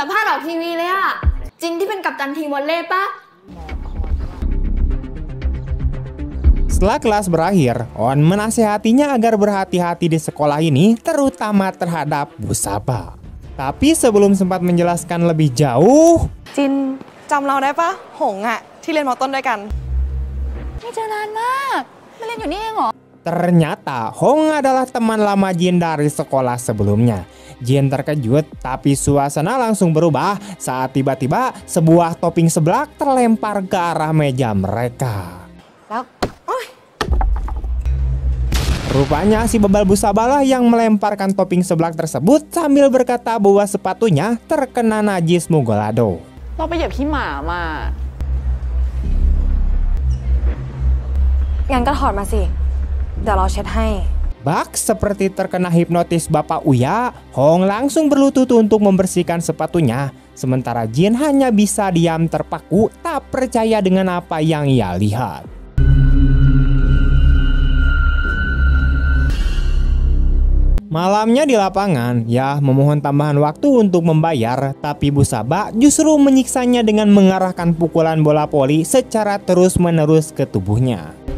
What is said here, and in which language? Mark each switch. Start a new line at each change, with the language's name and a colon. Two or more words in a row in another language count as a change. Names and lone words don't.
Indonesian: Setelah kelas berakhir, On menasehatinya agar berhati-hati di sekolah ini, terutama terhadap Bu Saba. Tapi sebelum sempat menjelaskan lebih jauh, Jin,
Thai: จำเราได้ปะ หงอะที่เรียนม.ต้นด้วยกัน ไม่เจอนานมากมาเรียนอยู่นี่เองเหรอ
Indonesian: ternyata Hong adalah teman lama Jin dari sekolah sebelumnya. Jin terkejut, tapi suasana langsung berubah saat tiba-tiba sebuah topping seblak terlempar ke arah meja mereka. Rupanya si bebal Bu Saba lah yang melemparkan topping seblak tersebut sambil berkata bahwa sepatunya terkena najis Mugolado.
Thai: เราไปเหยียบขี้หมามา งั้นก็ถอดมาสิ เดี๋ยวเราเช็ดให้
Indonesian: Bak seperti terkena hipnotis Bapak Uya, Hong langsung berlutut untuk membersihkan sepatunya. Sementara Jin hanya bisa diam terpaku, tak percaya dengan apa yang ia lihat. Malamnya di lapangan, Yah memohon tambahan waktu untuk membayar, tapi Bu Saba justru menyiksanya dengan mengarahkan pukulan bola voli secara terus-menerus ke tubuhnya.